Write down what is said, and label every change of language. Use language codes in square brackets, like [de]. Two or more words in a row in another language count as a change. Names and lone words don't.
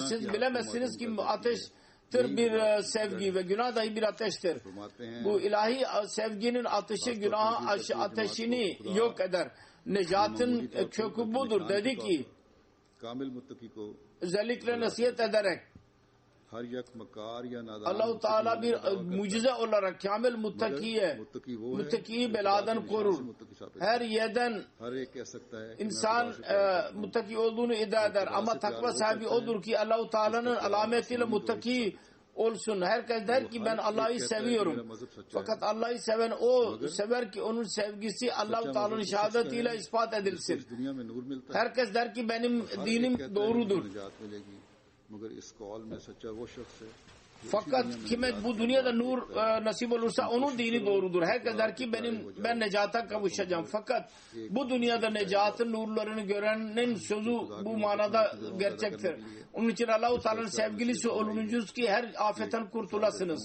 [tr] Siz bilemezsiniz ki ateştir bir sevgi ve günah dahi bir ateştir. Bu ilahi sevginin ateşi günah ateşini yok eder. Necatın kökü budur. Dedi ki özellikle nasihat ederek [ur] ہر یک مکار یا نادان [tr] Allah-u Teala bir mucize olarak kamil muttakiye, muttaki beladan korur. Her yerden [ur] ہر ایک کہہ سکتا ہے کہ [tr] insan muttaki olduğunu iddia eder. Ama takva sahibi odur ki Allah-u Teala'nın alametiyle muttaki olsun. Herkes der ki ben Allah'ı seviyorum. Fakat Allah'ı seven o sever ki onun sevgisi Allah-u Teala'nın şehadetiyle ispat edilsin. [ur] دنیا میں نور ملتا ہے [tr] Herkes der ki benim dinim doğrudur. [ur] نجات ملے گی مگر اس قول میں سچا وہ شخص ہے [tr] Fakat kime bu dünyada nur nasip olursa onun dini doğrudur. Herkes der ki ben necata kavuşacağım. Fakat bu dünyada necatın nurlarını görenin sözü bu manada gerçektir. Onun için Allah-u Teala'nın sevgilisi olunuz ki her afetten kurtulasınız.